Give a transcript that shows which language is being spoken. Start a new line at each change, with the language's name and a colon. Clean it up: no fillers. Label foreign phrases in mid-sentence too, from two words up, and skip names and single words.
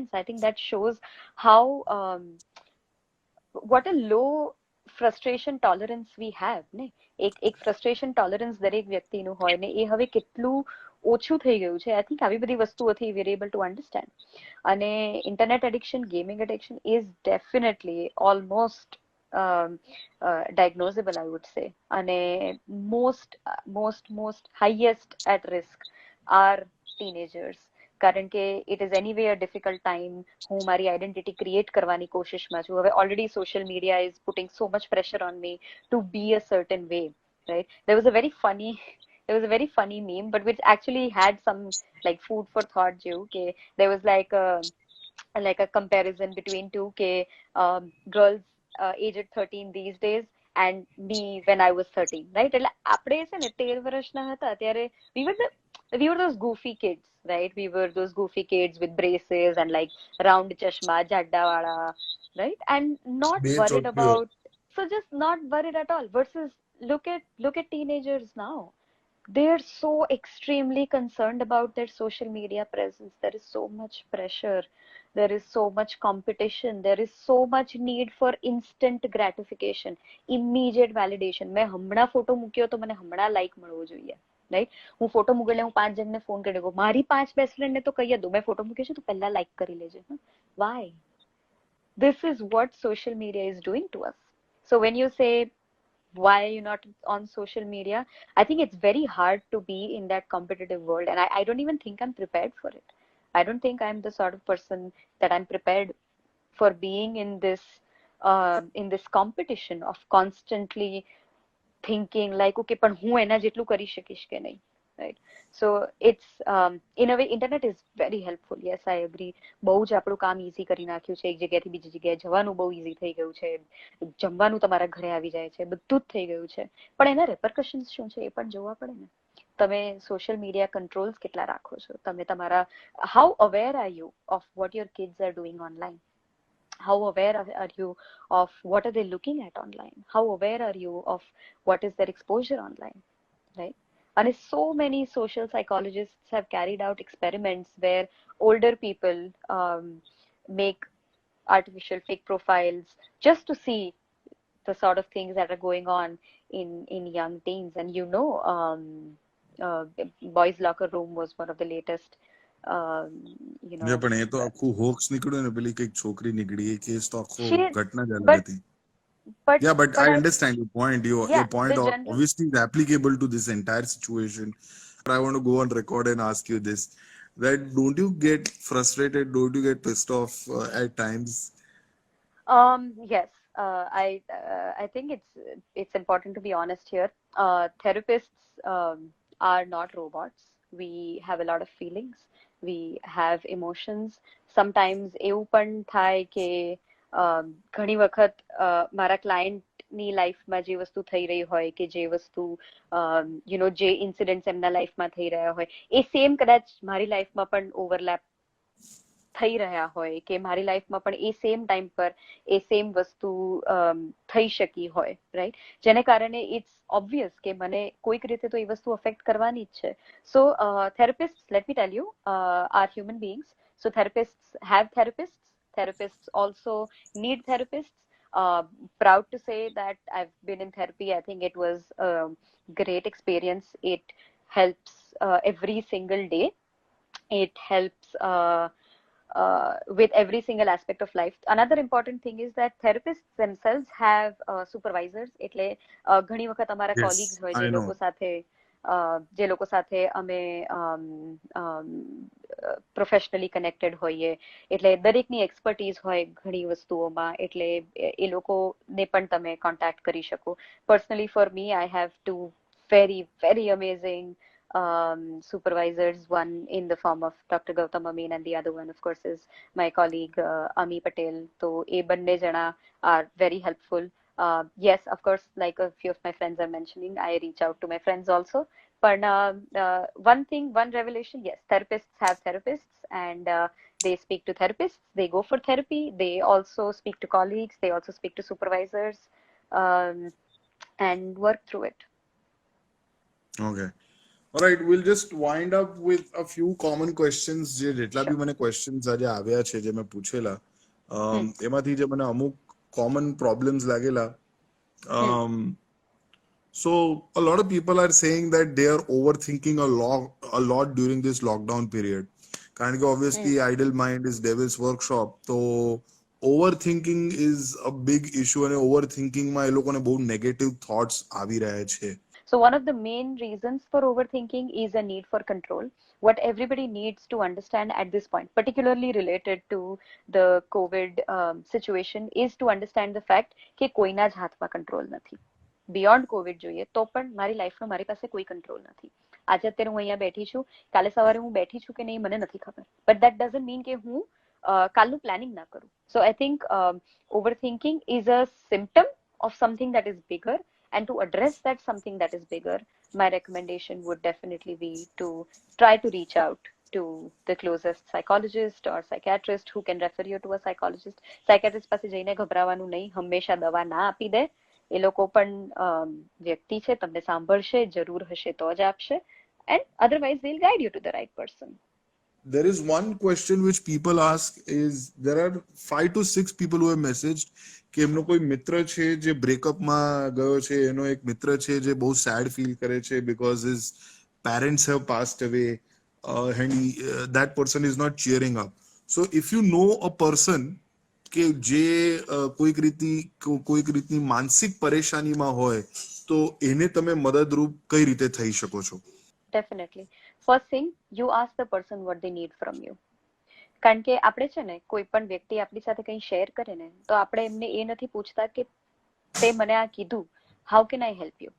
English: I think that shows how what a low frustration tolerance we have ને.
Gujarati: એક
English: frustration tolerance
Gujarati: દરેક વ્યક્તિનું હોય ને એ હવે કેટલું ઓછું થઈ ગયું છે.
English: I think
Gujarati: આવી બધી વસ્તુઓથી
English: we are able to understand. અને internet addiction, gaming addiction is definitely almost diagnosable, I would say. And most highest at risk are teenagers.
Gujarati: કારણ કે
English: it is anyway a difficult time.
Gujarati: હું મારી
English: identity create
Gujarati: કરવાની કોશિશમાં છું.
English: હવે already social media is putting so much pressure on me to be a certain way, right? There was a very funny meme, but which actually had some like food for thought. Okay, there was like a comparison between two girls aged 13 these days and me when I was 13, right?
Gujarati: એટલે આપણે છે ને 13 વર્ષના હતા ત્યારે
English: we were those goofy kids, right? We were those goofy kids with braces and like round
Gujarati: ચશ્મા, જાડા વાળા,
English: right? And not
Gujarati: બે
English: worried
Gujarati: ચોટલીઓ.
English: about, so just not worried at all. Versus look at teenagers now. They're so extremely concerned about their social media presence. There is so much pressure, there is so much competition, there is so much need for instant gratification, immediate validation.
Gujarati: મેં હમણાં ફોટો મૂક્યો તો મને હમણાં લાઈક મળવો જોઈએ, રાઈટ? હું ફોટો મૂકે એટલે હું 5 જણને ફોન કરી દઉં, મારી 5
English: best friendને
Gujarati: તો કહી દઉં મેં ફોટો મૂક્યો છે તો પહેલા લાઈક કરી લેજે.
English: વાય? this is what social media is doing to us. So when you say, why are you not on social media? I think it's very hard to be in that competitive world, and I don't even think I'm prepared for it. I don't think I'm the sort of person that I'm prepared for being in this competition of constantly thinking like,
Gujarati: okay, પણ હું એના જેટલું કરી શકીશ કે નહીં,
English: right? So it's in a way internet is very helpful. Yes, I agree.
Gujarati: બહુ જ આપણું કામ ઈઝી કરી નાખ્યું છે. એક જગ્યાથી બીજી જગ્યાએ જવાનું બહુ ઈઝી થઈ ગયું છે. જમવાનું તમારા ઘરે આવી જાય છે. બધું જ થઈ ગયું છે. પણ એના રેપરકશન્સ શું છે એ પણ જોવા પડે ને. તમે
English: social media controls
Gujarati: કેટલા રાખો છો? તમે તમારા
English: how aware are you of what your kids are doing online? How aware are you of what are they looking at online? How aware are you of what is their exposure online, right? And so many social psychologists have carried out experiments where older people make artificial fake profiles just to see the sort of things that are going on in young teens. And uh, boys locker room was one of the latest
Gujarati: પણ એ તો આખું હોક્સ નીકળ્યું ને, પેલી કઈક છોકરી નીકળી, એ કેસ તો આખો ઘટના જ અલગ હતી.
English: Yeah, but I understand your point. Your point obviously is applicable to this entire situation. But I want to go on record and ask you this: that don't you get frustrated? Don't you get pissed off at times? Yes. I think it's important to be honest here. Therapists are not robots. We have a lot of feelings. We have emotions.
Gujarati: Sometimes એવું પણ થાય કે ઘણી વખત મારા ક્લાયન્ટની લાઈફમાં જે વસ્તુ થઈ રહી હોય કે જે વસ્તુ જે ઇન્સિડન્ટ્સ એમના લાઈફમાં થઈ રહ્યા હોય એ સેમ કદાચ મારી લાઈફમાં પણ ઓવરલેપ થઈ રહ્યા હોય કે મારી લાઈફમાં પણ એ
English: same time
Gujarati: પર એ સેમ વસ્તુ થઈ શકી હોય, રાઈટ? જેને કારણે
English: it's obvious
Gujarati: કે મને કોઈક રીતે તો એ વસ્તુ અફેક્ટ કરવાની જ છે.
English: સો therapists, let me tell you, are human beings. So therapists have therapists. Therapists also need therapists. Proud to say that I've been in therapy. I think it was a great experience. It helps every single day. It helps with every single aspect of life. Another important thing is that therapists themselves have supervisors.
Gujarati: એટલે ઘણી વખત અમારા colleagues હોય જે લોકો સાથે અમે
English: professionally connected
Gujarati: હોઈએ, એટલે દરેકની એક્સપર્ટીઝ હોય ઘણી વસ્તુઓમાં, એટલે એ લોકોને પણ તમે કોન્ટેક્ટ કરી શકો.
English: personally for me I have two very, very amazing supervisors, one in the form of Dr. Gautam Amin and the other one of course is my colleague Ami Patel. So
Gujarati: એ બન્ને જણા
English: are very helpful. Yes, of course, like a few of my friends are mentioning, I reach out to my friends also. But one revelation, yes, therapists have therapists, and they speak to therapists, they go for therapy, they also speak to colleagues, they also speak to supervisors, and work through it. Okay. All right, we'll just wind up with a few common questions.
Gujarati: જે જેટલા બી મને questions આજે આવ્યા છે જે મેં પૂછેલા, એમાંથી જે મને અમુક
English: common problems
Gujarati: લાગેલા.
English: So a lot of people are saying that they are overthinking a lot during this lockdown period.
Gujarati: કારણ કે
English: obviously idle mind is devil's workshop. So overthinking is a big issue,
Gujarati: અને overthinking માં એ લોકોને બહુ
English: negative thoughts
Gujarati: આવી રહ્યા છે.
English: So one of the main reasons for overthinking is a need for control. What everybody needs to understand at this point, particularly related to the COVID situation, is to understand the fact
Gujarati: કે કોઈના જ હાથમાં કંટ્રોલ નથી. બિયોન્ડ કોવિડ જોઈએ તો પણ મારી લાઈફમાં મારી પાસે કોઈ કંટ્રોલ નથી. આજે અત્યારે હું અહીંયા બેઠી છું, કાલે સવારે હું બેઠી છું કે નહીં મને નથી ખબર.
English: but that doesn't mean
Gujarati: કે હું કાલનું પ્લાનિંગ ના કરું.
English: so I think overthinking is a symptom of something that is bigger. And to address that something that is bigger, my recommendation would definitely be to try to reach out to the closest psychologist or psychiatrist who can refer you to a psychologist.
Gujarati: Psychiatrist પાસે જઈને ઘબરાવાનું નહીં, હંમેશા દવા ના આપી દે. એ લોકો પણ વ્યક્તિ છે, તમને સાંભળશે, જરૂર હશે તો જ આપશે.
English: And otherwise they'll guide you to the right person. There is one question which people ask is, there are 5 to 6 people who have messaged
Gujarati: કે એમનો કોઈ મિત્ર છે જે બ્રેકઅપમાં ગયો છે, એનો એક મિત્ર છે જે બહુ સેડ ફીલ કરે છે
English: because his parents have passed away, and that person is not cheering up. So if you know a person
Gujarati: કે જે કોઈક રીતની માનસિક પરેશાનીમાં હોય તો એને તમે મદદરૂપ કઈ રીતે થઈ શકો છો?
English: Definitely. First thing, you ask the person what they need from you.
Gujarati: કારણ કે આપણે છે ને કોઈ પણ વ્યક્તિ આપણી સાથે કંઈ શેર કરે ને તો આપણે એમને એ નથી પૂછતા કે તે મને આ કીધું,
English: how can I help you.